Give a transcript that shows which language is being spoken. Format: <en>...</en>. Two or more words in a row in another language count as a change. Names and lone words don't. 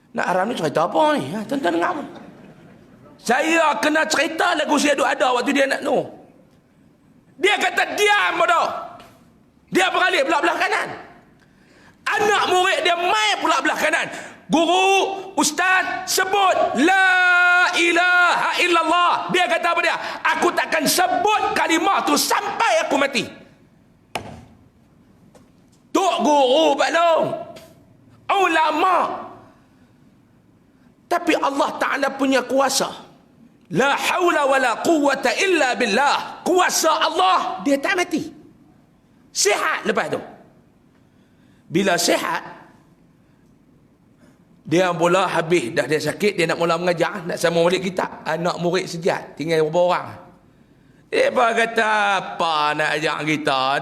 <ms>Nak Aram ni cerita apa ni? Tuan-tuan dengar pun. Saya kena cerita lagu saya ada waktu dia nak no. Dia kata diam bodoh. Dia beralih belah kanan. Anak murid dia mai pula belah kanan. Guru, ustaz sebut</ms> <ar>لا إله إلا الله.</ar> <ms>Dia kata apa dia? Aku takkan sebut kalimah tu sampai aku mati. Tok guru Pak Long, ulama. Tapi Allah Ta'ala punya kuasa.</ms> <ar>لا حول ولا قوة إلا بالله.</ar> <ms>Kuasa Allah, dia tak mati. Sihat lepas tu. Bila sihat, dia mula habis. Dah dia sakit, dia nak mula mengajar. Nak sama balik kitab. Anak murid sejat. Tinggal beberapa orang. Dia kata, apa nak ajar kita?</ms>